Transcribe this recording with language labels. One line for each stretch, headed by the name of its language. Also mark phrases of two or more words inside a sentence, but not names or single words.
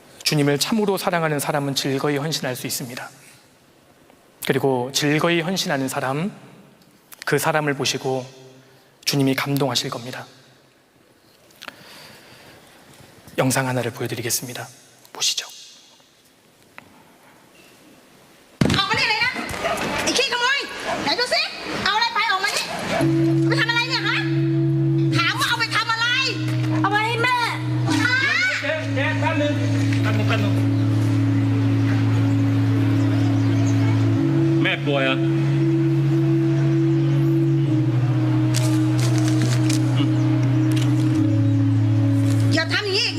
Korean: 주님을 참으로 사랑하는 사람은 즐거이 헌신할 수 있습니다. 그리고 즐거이 헌신하는 사람, 그 사람을 보시고 주님이 감동하실 겁니다. 영상 하나를 보여드리겠습니다. 보시죠.
Thai: ออกมานี่เลยนะไอ้ขี้ขโมยไหนดูสิเอาอะไรไปออกมานี่ไปทำอะไรเนี่ยฮะถามว่าเอาไปทำอะไรเอาไปให้แม่ฮะ แป๊บนึงแม่ป่วยอ่ะ อย่าทำอย่างนี้อีกนะ